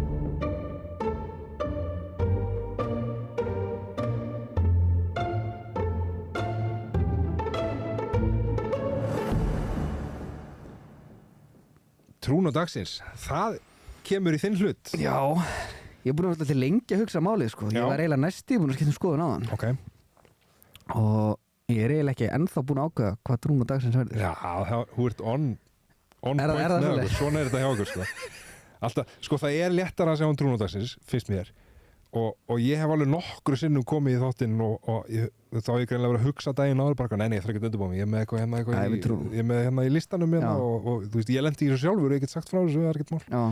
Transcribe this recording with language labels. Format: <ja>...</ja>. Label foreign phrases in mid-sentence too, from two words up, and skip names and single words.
<is>Trúnó dagsins, það kemur í þinn hlut. Já, ég er búin að vera til lengi að hugsa málið, sko. Ég var eiginlega næstíð búin að skipta skoðun á hann. Ok. Og ég er eiginlega ekki ennþá búin að ákveða hvað trúnó dagsins verður. Já, þú ert on Er point það með svoleiðis? okkur. Svona er þetta hjá okkur, sko. Alltaf, sko, það er léttara að sjá trúnó dagsins, finnst mér. Og ég hef alveg nokkru sinnum komið í þáttinn og þá hef ég greinlega verið að hugsa daginn áður bara, nei, ég þarf ekki að undirbúa mig, ég er með eitthvað ég er með hérna í listanum hérna og þú veist, ég lendi í þessu sjálfur og ég get sagt frá þessu, það er ekkert mál.</is>